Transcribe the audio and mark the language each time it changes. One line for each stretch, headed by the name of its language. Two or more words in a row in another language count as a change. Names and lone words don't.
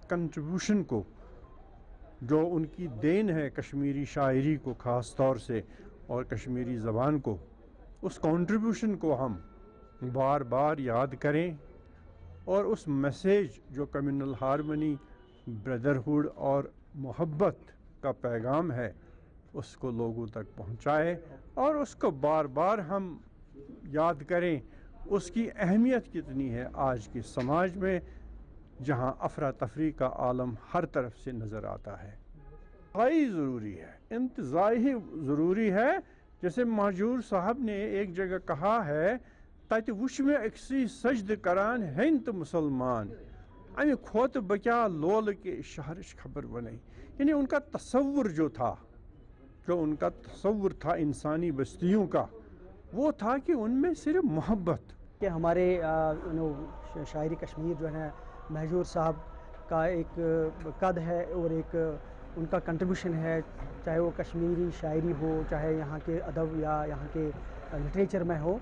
Urdu: کنٹریبیوشن کو جو ان کی دین ہے کشمیری شاعری کو خاص طور سے اور کشمیری زبان کو، اس کنٹریبیوشن کو ہم بار بار یاد کریں اور اس میسیج جو
English: communal harmony,
Urdu: بردرہڈ اور محبت کا پیغام ہے اس کو لوگوں تک پہنچائے اور اس کو بار بار ہم یاد کریں. اس کی اہمیت کتنی ہے آج کے سماج میں جہاں افراتفری کا عالم ہر طرف سے نظر آتا ہے. انتہائی ضروری ہے، انتہائی ضروری ہے. جیسے مہجور صاحب نے ایک جگہ کہا ہے
Kashmiri: تَتہِ وُچھ مےٚ أکسٕے سجدٕ کران ہیٚنۍ تہٕ مسلمان امہِ کھۄتہٕ بہٕ کیٛاہ لولہٕ کے شہرٕچ خبر بنے.
Urdu: یعنی ان کا تصور جو تھا، جو ان کا تصور تھا انسانی بستیوں کا، وہ تھا کہ ان میں صرف محبت. کہ ہمارے شاعری کشمیر جو ہے مہجور صاحب کا ایک قد ہے اور ایک ان کا کنٹریبیوشن ہے، چاہے وہ کشمیری شاعری ہو، چاہے یہاں کے ادب یا یہاں کے لٹریچر میں ہو.